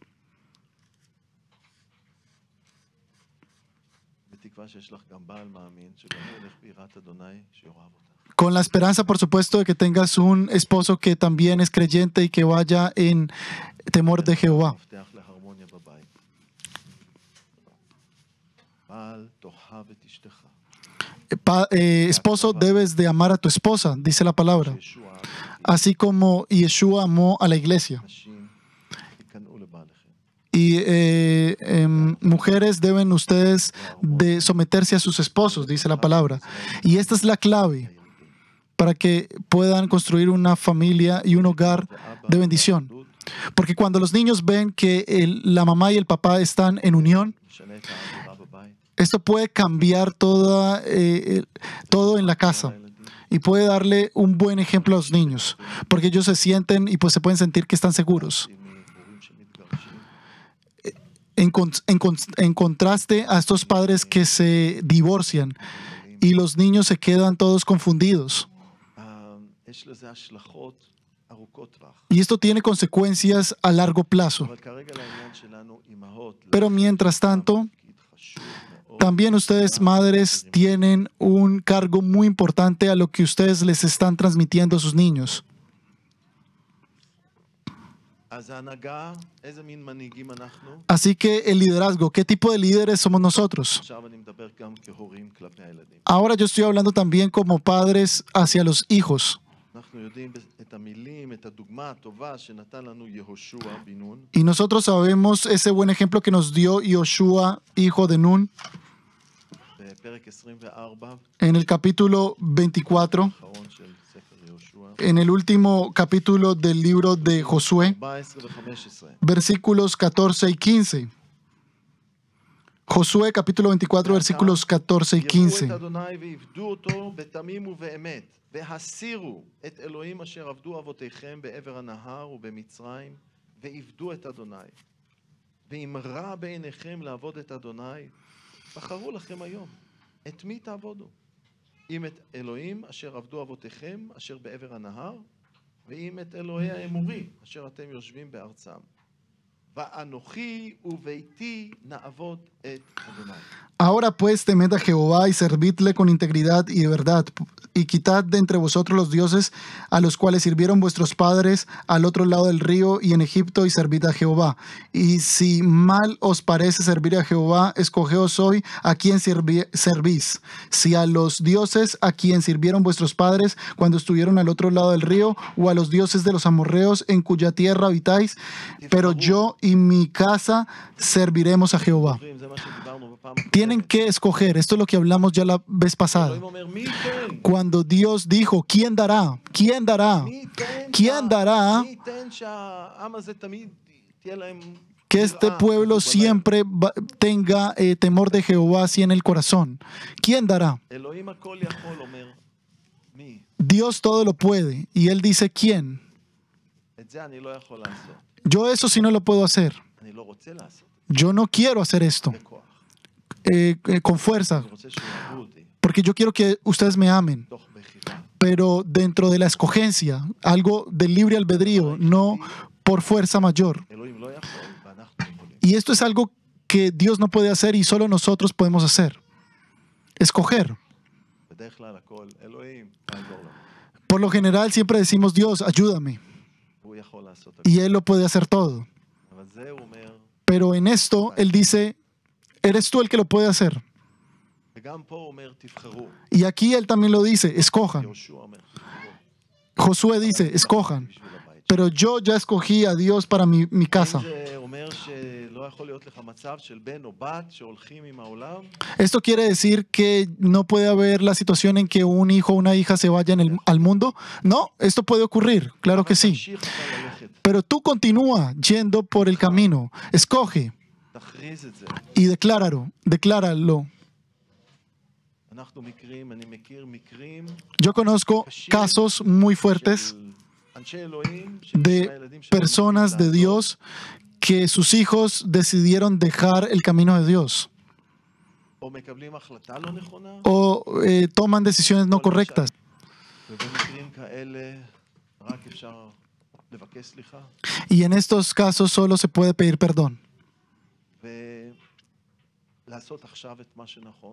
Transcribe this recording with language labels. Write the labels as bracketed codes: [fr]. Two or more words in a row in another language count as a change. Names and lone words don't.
[es] Con la esperanza, por supuesto, de que tengas un esposo que también es creyente y que vaya en temor de Jehová. Esposo, debes de amar a tu esposa, dice la palabra. así como Yeshua amó a la iglesia. [he] נשים, תיכנעו לבעליכם. [es] Y mujeres deben ustedes de someterse a sus esposos, dice la palabra. Y esta es la clave para que puedan construir una familia y un hogar de bendición. Porque cuando los niños ven que la mamá y el papá están en unión, [he] משנה את האווירה בבית. [es] esto puede cambiar todo en la casa y puede darle un buen ejemplo a los niños, porque ellos se sienten y pues se pueden sentir que están seguros. [he] מהורים שמתגרשים, [es] En contraste a estos padres que se divorcian y los niños se quedan todos confundidos. [he] יש לזה השלכות ארוכות טווח. [es] Y esto tiene consecuencias a largo plazo. [he] אבל כרגע לעניין שלנו, אימהות, [es] Pero mientras tanto, [he] תפקיד חשוב מאוד. [es] también ustedes, madres, tienen un cargo muy importante a lo que ustedes les están transmitiendo a sus niños. [he] אז ההנהגה, איזה מין מנהיגים אנחנו? [es] Así que el liderazgo, ¿qué tipo de líderes somos nosotros? [he] עכשיו אני מדבר גם כהורים כלפי הילדים. [es] Ahora yo estoy hablando también como padres hacia los hijos. [he] אנחנו יודעים את המילים, את הדוגמה הטובה שנתן לנו יהושע בן נון. [es] Y nosotros sabemos ese buen ejemplo que nos dio Yoshua, hijo de Nun, [he] בפרק 24, [es] en el capítulo 24, [he] האחרון של ספר יהושע, [es] en el último capítulo del libro de Josué, [he] 14 ו-15. [es] versículos 14 y 15. Josué capítulo 24, versículos 14 y [he] יראו [es] 15. [he] את אדוני ועבדו אותו בתמים ובאמת, והסירו את אלוהים אשר עבדו אבותיכם בעבר הנהר ובמצרים, ועבדו את אדוני. ואם רע בעיניכם לעבוד את אדוני, בחרו לכם היום. את מי תעבודו? אם את אלוהים אשר עבדו אבותיכם, אשר בעבר הנהר, ואם את אלוהי האמורי, אשר אתם יושבים בארצם. ואנוכי וביתי נעבוד את אדוני. [es] Ahora pues temed a Jehová y servidle con integridad y de verdad, y quitad de entre vosotros los dioses a los cuales sirvieron vuestros padres al otro lado del río y en Egipto, y servid a Jehová. Y si mal os parece servir a Jehová, escogeos hoy a quién servís, si a los dioses a quien sirvieron vuestros padres cuando estuvieron al otro lado del río, o a los dioses de los amorreos en cuya tierra habitáis, pero yo y mi casa serviremos a Jehová. [he] זה מה שדיברנו בפעם הקודמת. [es] Tienen que escoger. Esto es lo que hablamos ya la vez pasada. [he] אלוהים אומר, מי ייתן? [es] Cuando Dios dijo, ¿quién dará? ¿Quién dará? [he] מי ייתן? [es] ¿Quién dará [he] מי ייתן שהעם הזה תמיד תהיה להם [es] que este [he] יראה, [es] pueblo [he] כתוב בלילה. [es] siempre tenga temor de Jehová así en el corazón? ¿Quién dará? [he] אלוהים הכל יכול אומר, מי? [es] Dios todo lo puede. Y Él dice, ¿quién? [he] את זה אני לא יכול לעשות. [es] Yo eso sí no lo puedo hacer. [he] אני לא רוצה לעשות. [es] Yo no quiero hacer esto [he] בכוח. [es] con fuerza, [he] אני רוצה שיאהבו אותי, [es] porque yo quiero que ustedes me amen. [he] תוך בחירה. [es] Pero dentro de la escogencia, algo del libre albedrío, no por fuerza mayor. [he] אלוהים לא יכול, ואנחנו יכולים. [es] Y esto es algo que Dios no puede hacer y solo nosotros podemos hacer. Escoger. [he] בדרך כלל הכל, אלוהים, תעזור לנו. [es] Por lo general siempre decimos, Dios, ayúdame. [he] הוא יכול לעשות הכל. [es] Y Él lo puede hacer todo. [he] אבל זה הוא אומר, [es] Pero en esto Él dice, eres tú el que lo puede hacer. [he] וגם פה הוא אומר, תבחרו. [es] Y aquí Él también lo dice, escojan. [he] יהושע אומר, תבחרו. [es] Josué dice, escojan. [he] בשביל הבית. [es] Pero yo ya escogí a Dios para mi casa. [he] זה אומר שלא יכול להיות לך מצב של בן או בת שהולכים עם העולם, [es] ¿Esto quiere decir que no puede haber la situación en que un hijo o una hija se vayan al mundo? No, esto puede ocurrir, claro que sí. [he] תמשיך אתה ללכת, [es] Pero tú continúa yendo por el camino. Escoge [he] תכריז את זה. [es] y decláralo. [he] אנחנו מכירים, אני מכיר מקרים [es] Yo conozco casos muy fuertes [he] של אנשי אלוהים, של [es] de [he] הילדים שלהם [es] personas de Dios que sus hijos decidieron dejar el camino de Dios [he] או מקבלים החלטה לא נכונה, [es] o toman decisiones no correctas. [he] ובמקרים כאלה רק אפשר לבקש סליחה [es] Y en estos casos solo se puede pedir perdón [he] ולעשות עכשיו את מה שנכון.